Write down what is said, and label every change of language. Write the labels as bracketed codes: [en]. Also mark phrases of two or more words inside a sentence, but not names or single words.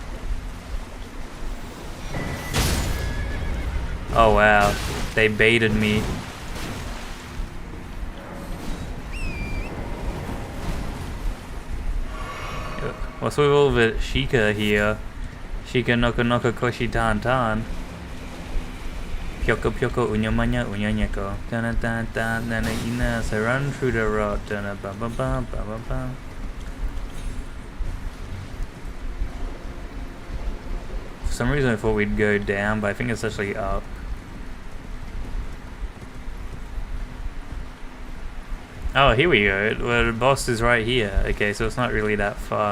[en] Oh wow, they baited me. What's with all the Shika here? Shika noka noka koshi tan tan. Pyoko pyoko unyamanya unyanyako. Dana dan dan dana ina. So run through the road. Dana bam bam bam bam bam bam. For some reason I thought we'd go down, but I think it's actually up. Oh, here we go. Well, the boss is right here. Okay, so it's not really that far.